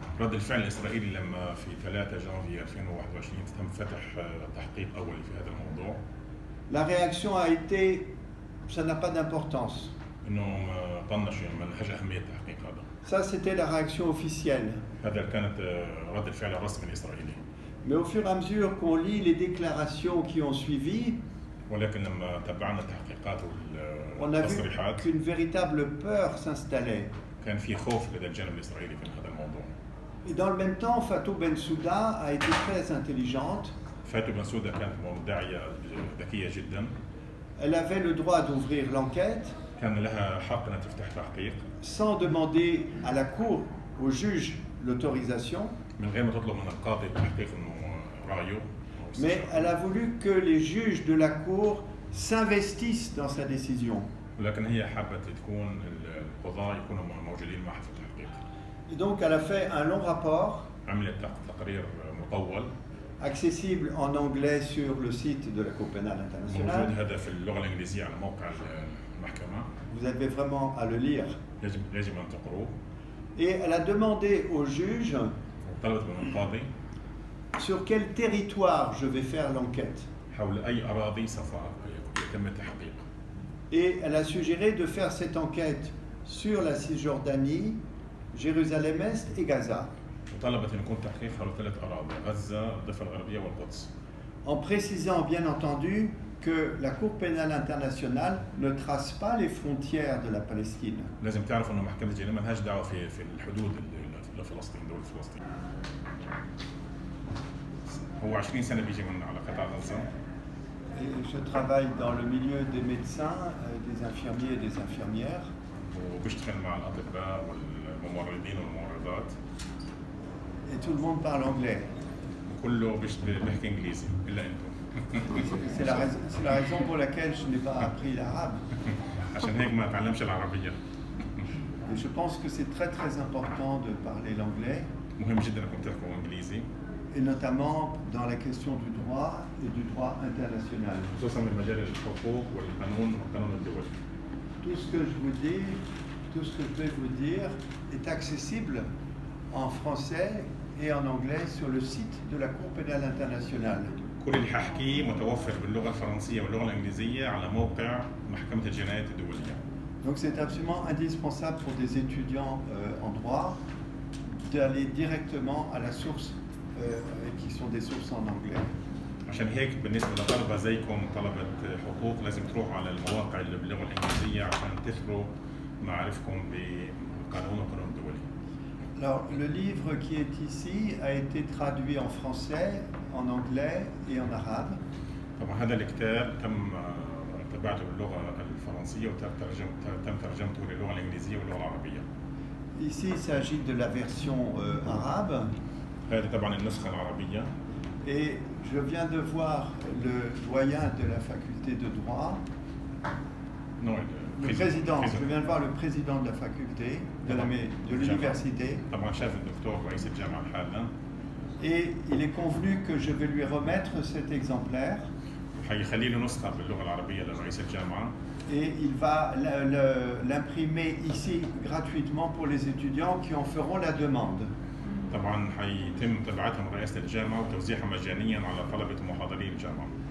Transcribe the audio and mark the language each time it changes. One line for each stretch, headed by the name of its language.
Arabic: رد الفعل الإسرائيلي لما في 3 جانفي 2021 تم فتح تحقيق أولي في هذا الموضوع.
French: la réaction a été, ça n'a pas d'importance.
Arabic: إنه طنش ما لهاش أهمية التحقيق هذا.
French: Ça, c'était la réaction officielle.
Arabic: هذا كانت رد الفعل الرسمي الإسرائيلي.
French: Mais au fur et à mesure qu'on lit les déclarations qui ont suivi,
Arabic: ولكن لما تبعنا التحقيقات
French: on a vu
Arabic: والتصريحات
French: qu'une véritable peur s'installait.
Arabic: كان في خوف لدى الجانب الإسرائيلي في هذا الموضوع.
French: Et dans le même temps, Fatou Bensouda a été très intelligente.
Arabic: فاتو بنسودا كانت مدعية ذكية جدا.
French: Elle avait le droit d'ouvrir l'enquête
Arabic: كان لها حق أن تفتح تحقيق
French: sans demander à la Cour, au juge, l'autorisation.
Arabic: من غير ما تطلب من القاضي التحقيق إنه رأيه.
French: Mais elle a voulu que les juges de la Cour s'investissent dans sa décision.
Arabic: ولكن هي حابة تكون القضاة يكونوا موجودين معها في التحقيق.
French: Et donc elle a fait un long rapport
Arabic: عملت تقرير مطول
French: accessible en anglais sur le site de la Cour pénale
Arabic: موجود
French: internationale.
Arabic: هذا في اللغة الإنجليزية على موقع المحكمة.
French: Vous avez vraiment à le lire.
Arabic: يجب أن تقروه.
French: Et elle a demandé au juge
Arabic: وطلبت من القاضي
French: sur quel territoire je vais faire l'enquête.
Arabic: حول أي أراضي سوف يتم التحقيق.
French: Et elle a suggéré de faire cette enquête sur la Cisjordanie, Jérusalem-Est et Gaza,
Arabic: وطلبت أن يكون تحقيق حول 3 أراضي غزة الضفة الغربية والقدس.
French: en précisant bien entendu que la Cour pénale internationale ne trace pas les frontières de la Palestine.
Arabic: لازم تعرف أنه محكمة الجنائية ما لهاش دعوة في الحدود لفلسطين دولة فلسطين. هو 20 سنة بيجي من على قطاع غزة.
French: Et je travaille dans le milieu des médecins, des infirmiers et des infirmières.
Arabic: وبشتغل مع الأطباء والممرضين والممرضات.
French: Et tout le monde parle anglais.
Arabic: كله بيحكي إنجليزي إلا أنتم.
French: C'est la raison pour laquelle je n'ai pas appris l'arabe.
Arabic: عشان هيك ما تعلمش العربية.
French: Et je pense que c'est très très important de parler l'anglais,
Arabic: مهم جدا انكم تحكوا انجليزي.
French: et notamment dans la question du droit et du droit international.
Arabic: خصوصا من مجال الحقوق والقانون والقانون الدولي.
French: Tout ce que je vous dis, tout ce que je vais vous dire est accessible en français et en anglais sur le site de la Cour pénale internationale.
Arabic: كل اللي حاحكيه متوفر باللغة الفرنسية واللغة الإنجليزية على موقع محكمة الجنايات الدولية.
French: Donc c'est absolument indispensable pour des étudiants en droit d'aller directement à la source qui sont des sources en anglais.
Arabic: عشان هيك بالنسبة لطلبة زيكم طلبة حقوق لازم تروحوا على المواقع اللي باللغة الإنجليزية عشان تثروا معرفكم بقانون القانون الدولي.
French: Alors le livre qui est ici a été traduit en français, en anglais et en arabe.
Arabic: طبعا هذا الكتاب تم تبعته باللغة الفرنسية وتم ترجمته للغة الإنجليزية واللغة العربية.
French: Ici il s'agit de la version arabe.
Arabic: هذه طبعا النسخة العربية.
French: Et je viens de voir le doyen de la faculté de droit, Non, le président, je viens de voir le président de la faculté, de l'université,
Arabic: طبعا شاف الدكتور رئيس الجامعة حالا
French: et il est convenu que je vais lui remettre cet exemplaire
Arabic: وحيخلي له نسخة باللغة العربية لرئيس الجامعة
French: et il va l'imprimer ici gratuitement pour les étudiants qui en feront la demande.
Arabic: طبعا حيتم تبعتها من رئاسة الجامعة وتوزيعها مجانيا على طلبة ومحاضري الجامعة.